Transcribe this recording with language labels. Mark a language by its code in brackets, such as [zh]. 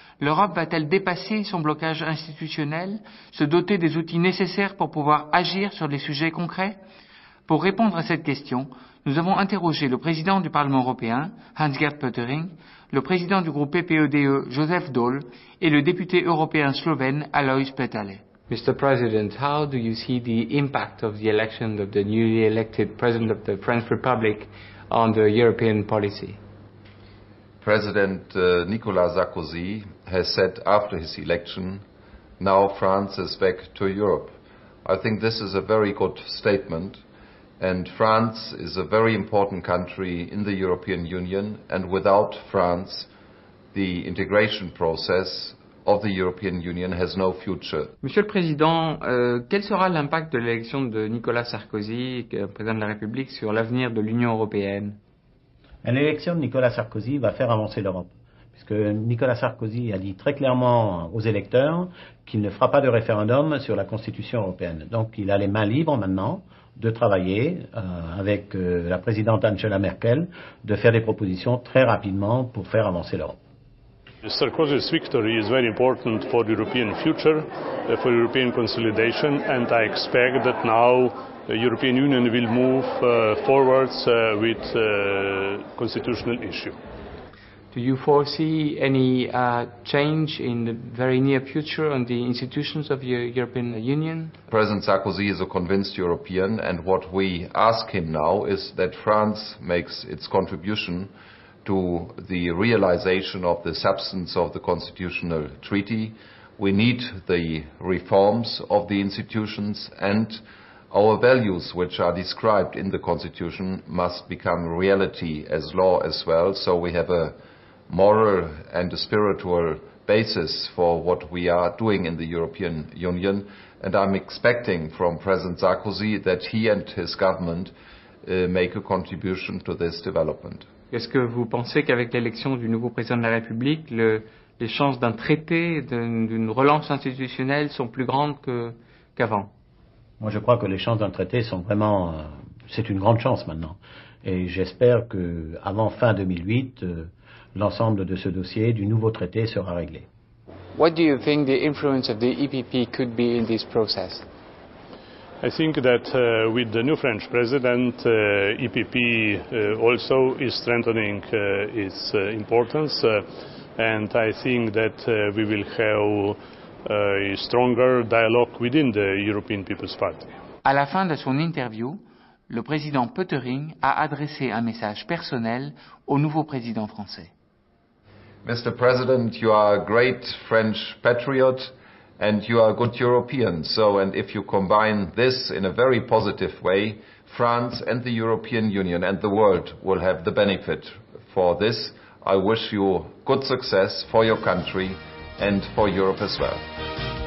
[fr] L'Europe va-t-elle dépasser son blocage institutionnel, se doter des outils nécessaires pour pouvoir agir sur des sujets concrets? Pour répondre à cette question, nous avons interrogé le président du Parlement européen, Hans-Gert Pöttering, le président du groupe PPE-DE, Joseph Daul, et le député européen slovène, Alois Peterle. [en] Mr. President, how do you see the impact of the election of the newly elected President of the French Republic on the European policy? President Nicolas Sarkozy has said after his election, now France is back to Europe. I think this is a very good statement, and France is a very important country in the European Union, and without France, the integration process of the European Union has no future. [fr] Monsieur le Président, quel sera l'impact de l'élection de Nicolas Sarkozy, président de la République, sur l'avenir de l'Union européenne? L'élection de Nicolas Sarkozy va faire avancer l'Europe, puisque Nicolas Sarkozy a dit très clairement aux électeurs qu'il ne fera pas de référendum sur la Constitution européenne. Donc il a les mains libres maintenant de travailler avec la présidente Angela Merkel, de faire des propositions très rapidement pour faire avancer l'Europe. [en] Sarkozy's victory is very important for the European future, for European consolidation, and I expect that now the European Union will move forwards with constitutional issue. Do you foresee any change in the very near future on the institutions of the European Union? President Sarkozy is a convinced European, and what we ask him now is that France makes its contribution to the realization of the substance of the constitutional treaty. We need the reforms of the institutions, and our values, which are described in the constitution, must become reality as law as well. So we have a moral and a spiritual basis for what we are doing in the European Union, and I'm expecting from President Sarkozy that he and his government make a contribution to this development. [fr] Est-ce que vous pensez qu'avec l'élection du nouveau président de la République, les chances d'un traité, d'une relance institutionnelle sont plus grandes qu'avant? Moi, je crois que les chances d'un traité sont vraiment... c'est une grande chance maintenant. Et j'espère qu'avant fin 2008, l'ensemble de ce dossier du nouveau traité sera réglé. [en] What do you think the influence of the EPP could be in this process? I think that with the new French president, EPP also is strengthening its importance, and I think that we will have a stronger dialogue within the European People's Party. [fr] À la fin de son interview, le président Pöttering a adressé un message personnel au nouveau président français. [en] Mr. President, you are a great French patriot, and you are a good European. So, and if you combine this in a very positive way, France and the European Union and the world will have the benefit for this. I wish you good success for your country and for Europe as well.